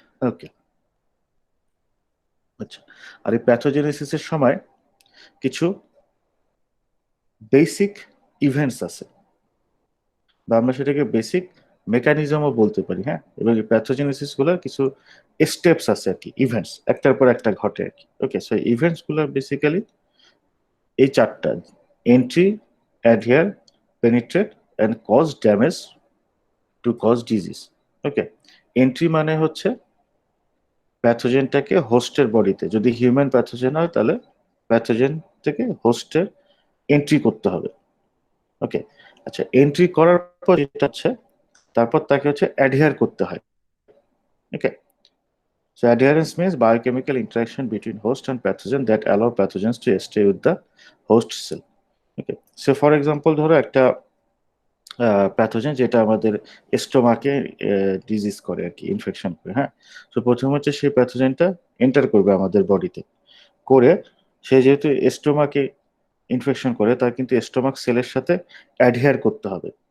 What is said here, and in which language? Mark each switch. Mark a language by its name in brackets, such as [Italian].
[Bangla] ওকে, আচ্ছা, আর এই প্যাথোজেনেসিসের সময় কিছু বেসিক ইভেন্টস আছে, বা আমরা সেটাকে বেসিক মেকানিজমও বলতে পারি। হ্যাঁ, এবং এই প্যাথোজেনেসিস গুলোর কিছু স্টেপস আছে আর কি, ইভেন্টস একটার পর একটা ঘটে আর কি। ওকে, সো ইভেন্টস গুলো বেসিক্যালি এই চারটা: entry, অ্যাডহিয়ার, penetrate, [English] and cause damage to cause disease. [Bangla] Okay, entry মানে হচ্ছে প্যাথোজেনটাকে হোস্টের বডিতে, যদি হিউম্যান প্যাথোজেন হয় তাহলে প্যাথোজেন থেকে হোস্টের এন্ট্রি করতে হবে। ওকে, আচ্ছা, এন্ট্রি করার পর যেটা হচ্ছে তারপর তাকে হচ্ছে অ্যাডহিয়ার করতে হয়। [English] Okay, so adherence means biochemical interaction between host and pathogen that allow pathogens to stay with the host cell. [Bangla] Okay, [English] so for example [Bangla] ধরো একটা প্যাথোজেন যেটা আমাদের স্টোমাকে ডিজিজ করে আর কি, ইনফেকশন করে, হ্যাঁ। তো প্রথম হচ্ছে সেই প্যাথোজেনটা এন্টার করবে আমাদের বডিতে, করে সে যেহেতু স্টোমাকে ইনফেকশন করে তার কিন্তু স্টোমাক সেলের সাথে অ্যাডহিয়ার করতে হবে।